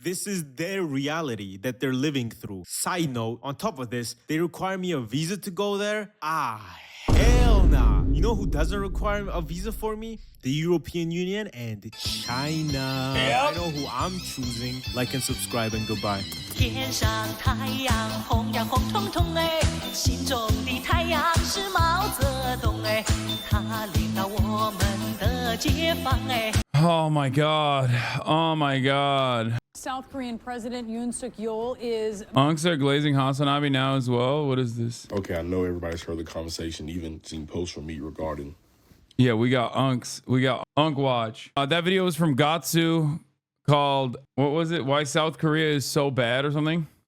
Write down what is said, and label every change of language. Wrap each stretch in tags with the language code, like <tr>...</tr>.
<en>This is their reality that they're living through. Side note, on top of this, they require me a visa to go there? Ah, hell nah. You know who doesn't require a visa for me? The European Union and China. I know who I'm choosing. Like and subscribe and goodbye.</en> <zh>天上太阳红呀红彤彤哎，心中的太阳是毛泽东哎，他领导我们的解放哎。</zh> <en>Oh my god. Oh my god. South Korean President Yoon Suk-yeol is... Unks are glazing HasanAbi now as well? What is this? Okay, I know everybody's heard the conversation, even seen posts from me regarding... Yeah, we got Unks. We got Unk Watch. That video was from Gatsu called, what was it? Why South Korea is so bad or something?</en>